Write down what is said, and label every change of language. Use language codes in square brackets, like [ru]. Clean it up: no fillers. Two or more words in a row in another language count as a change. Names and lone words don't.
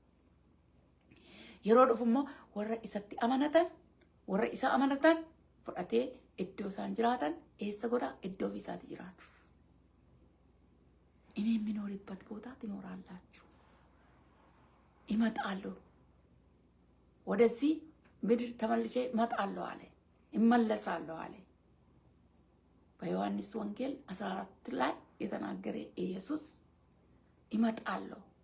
[om] Yeroo dhufu immoo warra isatti amanatan, warra isa amanatan fudhatee iddoo isaan jiraatan eessa godha? Iddoo isaatti jiraatu. [am] እኔ የሚኖርበት ቦታ ትኖራላችሁ። ይመጣለሁ። ወደዚህ ምድር ተመልሼ እመጣለሁ አለ። እመለሳለሁ አለ። በዮሐንስ ወንጌል 14 ላይ የተናገረ ኢየሱስ ይመጣለሁ